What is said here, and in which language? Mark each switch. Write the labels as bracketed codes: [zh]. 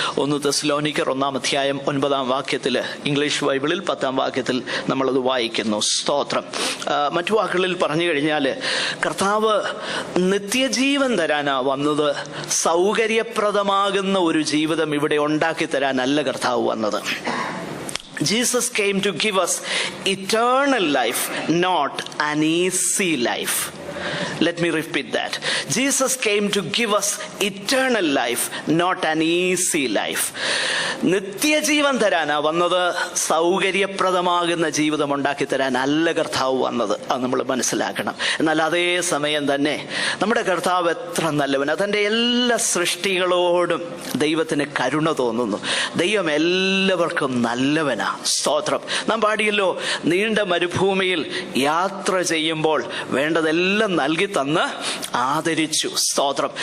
[ml] 1 തെസ്സലോനിക്കർ 1-ാം അധ്യായം 9-ാം വാക്യത്തിൽ, ഇംഗ്ലീഷ് ബൈബിളിൽ 10-ാം വാക്യത്തിൽ നമ്മളത് വായിക്കുന്നു. സ്തോത്രം. മറ്റു വാക്കുകളിൽ പറഞ്ഞു കഴിഞ്ഞാൽ കർത്താവ് നിത്യജീവൻ തരാനാ വന്നത്. സൗകര്യപ്രദമാകുന്ന ഒരു ജീവിതം ഇവിടെ ഉണ്ടാക്കി തരാനല്ല കർത്താവ് വന്നത്. [en] Jesus came to give us eternal life, not an easy life. Let me repeat that. Jesus came to give us eternal life, not an easy life. [ml] നിത്യജീവൻ തരാനാ വന്നത്. സൗകര്യപ്രദമാകുന്ന ജീവിതം ഉണ്ടാക്കി തരാനല്ല കർത്താവ് വന്നത്. അത് നമ്മൾ മനസ്സിലാക്കണം. എന്നാൽ അതേ സമയം തന്നെ നമ്മുടെ കർത്താവ് എത്ര നല്ലവനാ. തൻ്റെ എല്ലാ സൃഷ്ടികളോടും ദൈവത്തിന് കരുണ തോന്നുന്നു. ദൈവം എല്ലാവർക്കും നല്ലവനാ. സ്തോത്രം. നാം പാടിയല്ലോ, നീണ്ട മരുഭൂമിയിൽ യാത്ര ചെയ്യുമ്പോൾ വേണ്ടതെല്ലാം നൽകി തന്ന് ആദരിച്ചു. സ്തോത്രം.